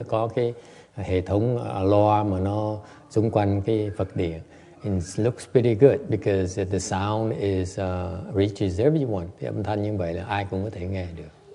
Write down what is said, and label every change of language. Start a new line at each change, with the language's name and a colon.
Vietnamese: có cái hệ thống loa mà nó xung quanh cái Phật điện.
English: It looks pretty good because the sound is reaches everyone.
Vietnamese: Cái âm thanh như vậy là ai cũng có thể nghe được.